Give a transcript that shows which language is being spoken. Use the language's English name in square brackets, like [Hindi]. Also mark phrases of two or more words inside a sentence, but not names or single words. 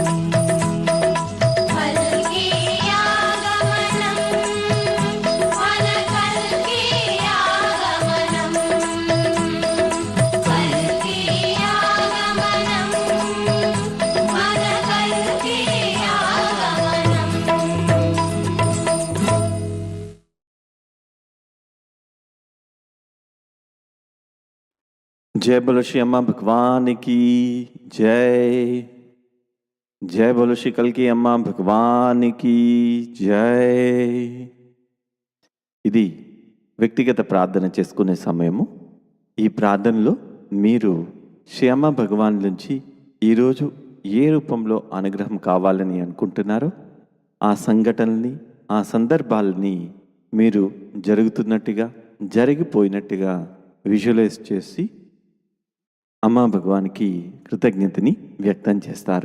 [Telugu] కల్కి ఆగమనం మన కల్కి ఆగమనం కల్కి ఆగమనం మన కల్కి ఆగమనం [Hindi] जय बोलो श्री अम्मा भगवान की जय। जय बोलो श्री कल्की अम्मा भगवान की जय। [Telugu] ఇది వ్యక్తిగత ప్రార్థన చేసుకునే సమయము. ఈ ప్రార్థనలో మీరు శ్రీ అమ్మ భగవాన్ నుంచి ఈరోజు ఏ రూపంలో అనుగ్రహం కావాలని అనుకుంటున్నారో ఆ సంఘటనల్ని ఆ సందర్భాలని మీరు జరుగుతున్నట్టుగా జరిగిపోయినట్టుగా విజువలైజ్ చేసి అమ్మా భగవాన్కి కృతజ్ఞతని వ్యక్తం చేస్తారు.